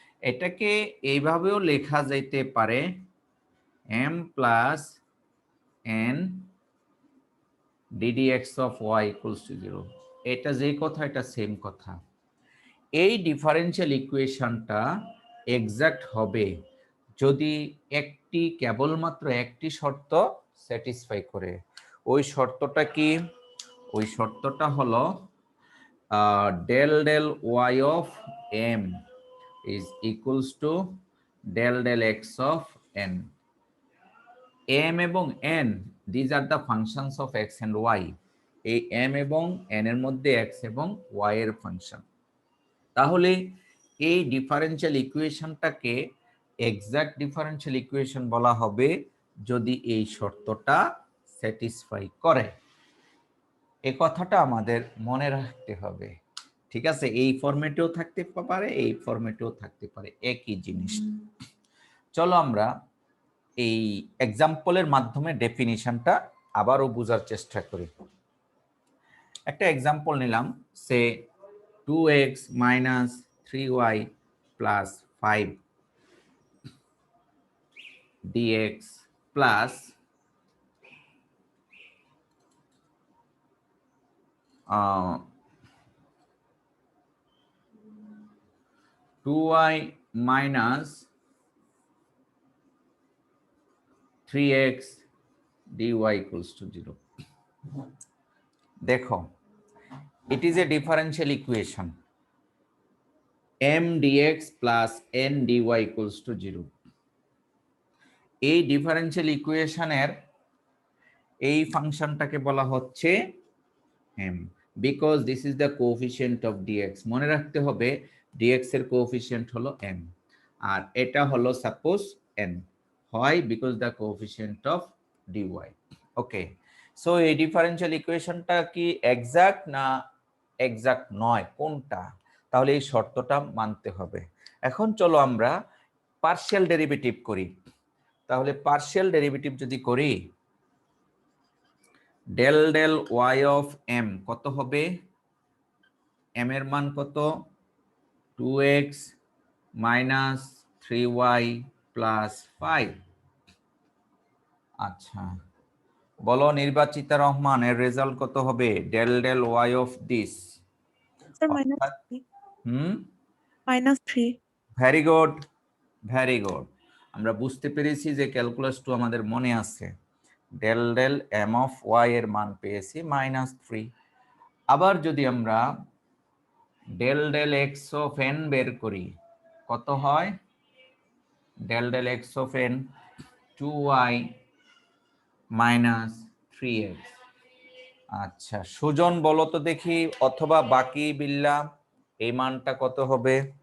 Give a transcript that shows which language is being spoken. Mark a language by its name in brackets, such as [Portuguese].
[Bangla] এটাকে এইভাবেও লেখা যাইতে পারে [English] m plus n ddx of y equals to 0। [Bangla] এটা যে কথা, এটা সেম কথা। এই ডিফারেনশিয়াল ইকুয়েশনটা এক্সাক্ট হবে যদি কেবলমাত্র একটি শর্ত স্যাটিসফাই করে। ওই শর্তটা কি? ওই শর্তটা হলো [English] del y of m is equals to del x of n। m এবং n these are the functions of x and y। [Bangla] এই m এবং n এর মধ্যে x এবং y এর ফাংশন। তাহলে এই ডিফারেনশিয়াল ইকুয়েশনটাকে এক্সাক্ট ডিফারেনশিয়াল ইকুয়েশন বলা হবে যদি এই শর্তটা স্যাটিসফাই করে। এই কথাটা আমাদের মনে রাখতে হবে, ঠিক আছে? এই ফরম্যাটেও থাকতে পারে, এই ফরম্যাটেও থাকতে পারে, একই জিনিস। চলো আমরা এই এক্সাম্পলের মাধ্যমে ডেফিনিশনটা আবারও বোঝার চেষ্টা করি। একটা এক্সাম্পল নিলাম, সে [English] 2x minus 3y plus 5 dx plus 2y minus 3x dy equals to 0। দেখো, it is a differential equation m dx plus n dy equals to 0। [Bangla] এই ডিফারেনশিয়াল ইকুয়েশনের এই ফাংশনটাকে বলা হচ্ছে m, [English] because this is the coefficient of dx। [Bangla] মনে রাখতে হবে dx এর কোএফিসিয়েন্ট হলো m, আর এটা হলো সাপোজ n। হয় [English] because the coefficient of dy। [Bangla] Okay, so এই ডিফারেনশিয়াল ইকুয়েশনটা কি এক্সাক্ট না এক্সাক্ট নয়, কোনটা? তাহলে এই শর্তটা মানতে হবে। এখন চলো আমরা পার্শিয়াল ডেরিভেটিভ করি। তাহলে পার্শিয়াল ডেরিভেটিভ যদি করি, del y of m কত হবে? m এর মান কত? [English] 2x minus 3y plus 5। [Bangla] আচ্ছা, বলো নির্বাচিতা রহমান, এর রেজাল্ট কত হবে? [English] del y of this। [Bangla] Sir -3। Hmm, -3। Very good, very good. আমরা বুঝতে পেরেছি যে ক্যালকুলাস 2 আমাদের মনে আছে। del m of y এর মান পেয়েছি -3। আবার যদি আমরা del x of n বের করি, কত হয়? [English] del x of n 2y minus 3x। [Bangla] আচ্ছা, সুজন বলো তো দেখি, অথবা বাকি বিল্লা, এই মানটা কত হবে?